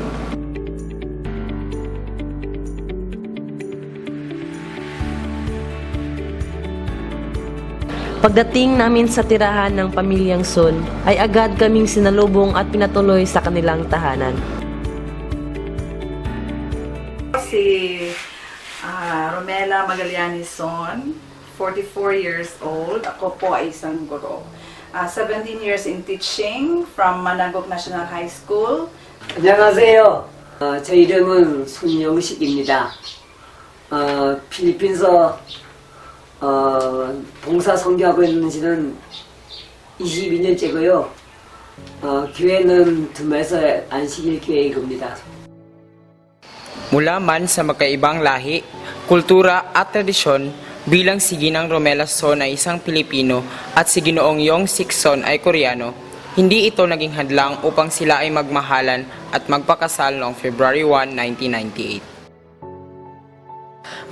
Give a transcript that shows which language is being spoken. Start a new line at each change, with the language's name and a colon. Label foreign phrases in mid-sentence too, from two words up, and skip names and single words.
Filipino: Pagdating namin sa tirahan ng pamilyang Son, ay agad kaming sinalubong at pinatuloy sa kanilang tahanan. Si Romela Magallanes Son,
English: 44 years old.
Filipino: Ako po ay isang guro.
English: 17 years in teaching from Managok National High School.
Korean: 안녕하세요. 제 이름은 손영식입니다. 필리핀에서 봉사 선교하고 있는 지는 22년째고요. 교회는 둠에서 안식일 교회에 겁니다.
Filipino: Mula man sa magkaibang lahi, kultura at tradisyon, bilang si Ginang Romela Son ay isang Pilipino at si Ginoong Yong Sik Son ay Koreano, hindi ito naging hadlang upang sila ay magmahalan at magpakasal noong February 1, 1998.